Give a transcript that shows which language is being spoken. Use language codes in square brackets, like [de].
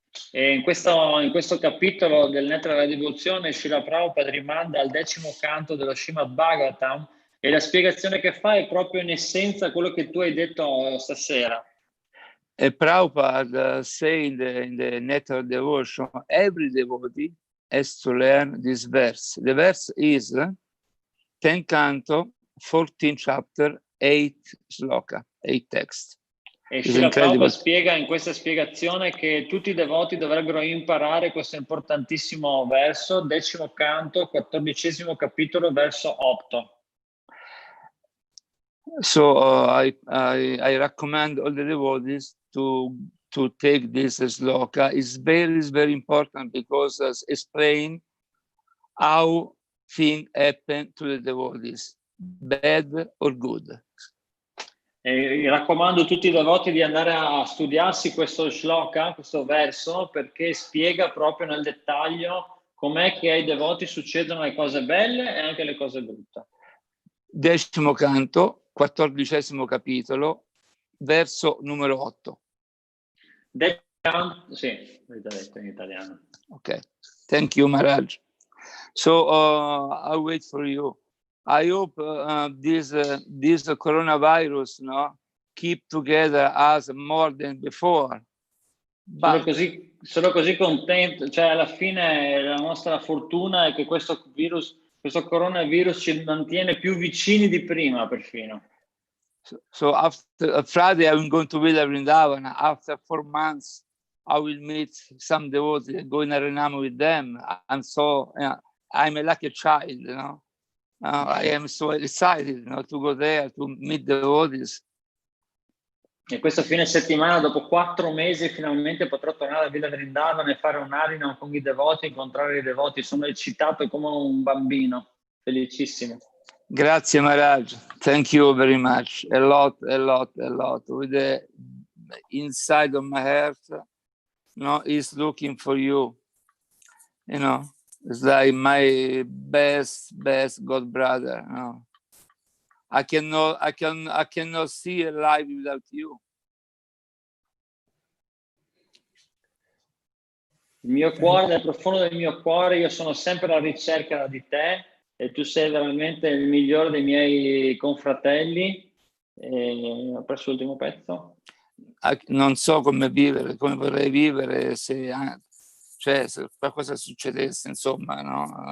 [it] E in questo capitolo del Nettare della Devozione, Srila Prabhupada rimanda al 10° canto dello Srimad Bhagavatam e la spiegazione che fa è proprio in essenza quello che tu hai detto stasera. [en] E Prabhupada say in the Nectar of Devotion, every devotee has to learn this verse. The verse is 10 canto, 14 chapter, 8 sloka, 8 text. [it] E Srila Prabhupada spiega in questa spiegazione che tutti i devoti dovrebbero imparare questo importantissimo verso, 10° canto, 14° capitolo, verso 8. [en] So I recommend all the devotees to take this sloka. It's very important because it explains how things happen to the devotees, bad or good. [it] E raccomando a tutti i devoti di andare a studiarsi questo shloka, questo verso, perché spiega proprio nel dettaglio com'è che ai devoti succedono le cose belle e anche le cose brutte. 10° canto, 14° capitolo, verso numero 8. Sì, l'ho detto in italiano. [en] Okay, thank you, Maharaj. So I'll wait for you. I hope this coronavirus keep together us more than before. [it] Sono così contento, cioè alla fine la nostra fortuna è che questo coronavirus ci mantiene più vicini di prima perfino. [en] So after Friday I'm going to Villa Vrindavana. After 4 months I will meet some devotees, go in Harinam with them. I'm a lucky child, you know. I am so excited, you know, to go there to meet the devotees. [it] E questo fine settimana, dopo 4 mesi, finalmente potrò tornare a Villa Vrindavana e fare un Harinam con i devoti, incontrare i devoti. Sono eccitato come un bambino, felicissimo. Grazie [en] Maharaj, thank you very much. A lot. With the inside of my heart, is looking for you. You know, it's like my best God brother. You know. I cannot see a life without you. [it] Il mio cuore, nel profondo del mio cuore, io sono sempre alla ricerca di te e tu sei veramente il migliore dei miei confratelli. Ho perso l'ultimo pezzo. Non so come vivere, come vorrei vivere se qualcosa succedesse, insomma, no?